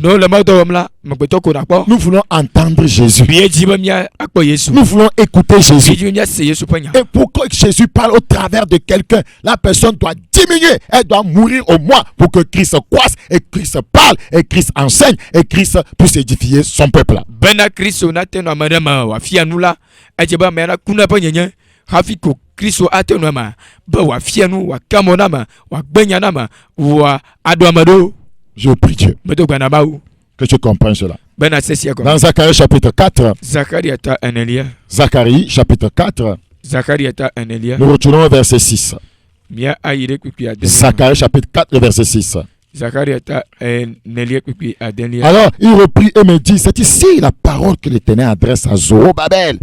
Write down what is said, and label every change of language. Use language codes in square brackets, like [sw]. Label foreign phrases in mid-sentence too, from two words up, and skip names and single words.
[fr] Nous voulons entendre Jésus. Nous voulons écouter Jésus. Et pour que Jésus parle au travers de quelqu'un, la personne doit diminuer. Elle doit mourir au moins pour que Christ croisse et Christ parle et Christ enseigne et Christ puisse édifier son peuple. Kristo atenoma ba wa fianu wa kamonama wa gbenyanama wa adomado. Je prie Dieu que tu comprennes cela. Dans Zacharie chapitre 4. Zacharie chapitre 4. Nous retournons au verset 6. Zacharie chapitre 4 verset 6. Alors il reprit et me dit, c'est ici la parole que l'Éternel adresse à Zorobabel.